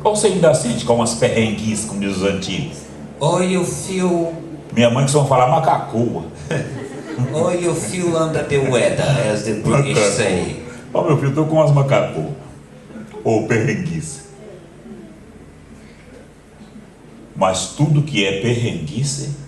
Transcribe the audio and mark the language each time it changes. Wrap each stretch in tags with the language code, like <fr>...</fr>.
<pt>Ou você ainda sente com umas perrengues, como diz os antigos?</pt> <en>Or you feel,</en> <pt>Minha mãe costuma falar macacoa.</pt> <en>or you feel under the weather, as the British say.</en> <pt>Ó, meu filho, tô com umas macacoas. Ou perrenguice. Mas tudo que é perrenguice,</pt>